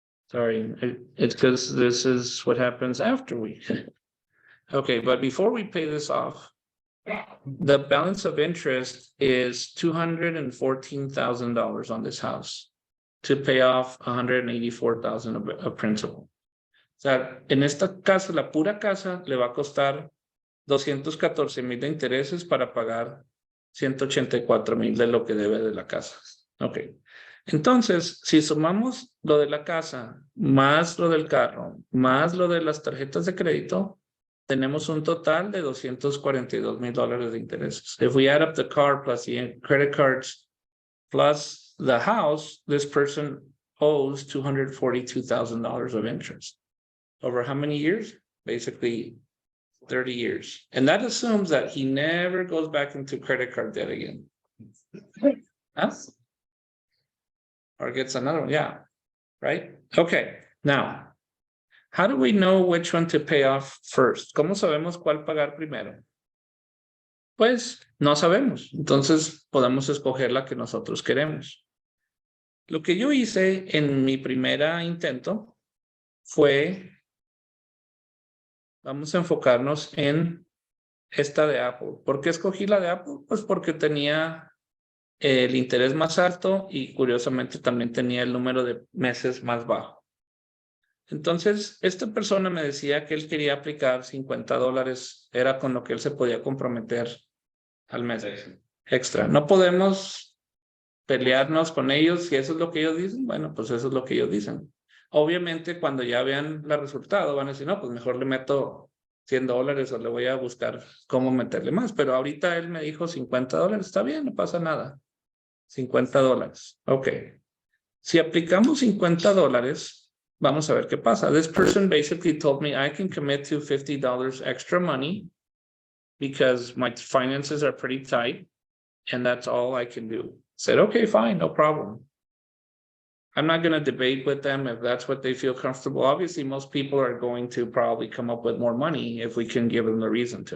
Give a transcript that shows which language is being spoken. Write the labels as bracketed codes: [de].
[en] Sorry, it's because this is what happens after we. Okay, but before we pay this off, The balance of interest is $214,000 on this house to pay off $184,000 of principal. [es] O sea, en esta casa, la pura casa, le va a costar 214,000 de intereses para pagar 184,000 de lo que debe de la casa. Ok. Entonces, si sumamos lo de la casa, más lo del carro, más lo de las tarjetas de crédito, tenemos un total de $242,000 de intereses. [en] If we add up the car plus the credit cards plus the house, this person owes $242,000 of interest. Over how many years? Basically 30 years. And that assumes that he never goes back into credit card debt again. Huh? Or gets another one, yeah. Right? Okay, now, how do we know which one to pay off first? [es] ¿Cómo sabemos cuál pagar primero? Pues no sabemos. Entonces podemos escoger la que nosotros queremos. Lo que yo hice en mi primera intento fue, vamos a enfocarnos en esta de Apple. ¿Por qué escogí la de Apple? Pues porque tenía el interés más alto y curiosamente también tenía el número de meses más bajo. Entonces, esta persona me decía que él quería aplicar $50, era con lo que él se podía comprometer al mes extra. No podemos pelearnos con ellos, si eso es lo que ellos dicen, bueno, pues eso es lo que ellos dicen. Obviamente, cuando ya vean el resultado, van a decir, no, pues mejor le meto $100 o le voy a buscar cómo meterle más. Pero ahorita él me dijo $50, está bien, no pasa nada. $50. Ok. Si aplicamos $50, vamos a ver qué pasa. [en] This person basically told me I can commit to $50 extra money because my finances are pretty tight and that's all I can do. Said, okay, fine, no problem. I'm not going to debate with them if that's what they feel comfortable. Obviously, most people are going to probably come up with more money if we can give them the reason to.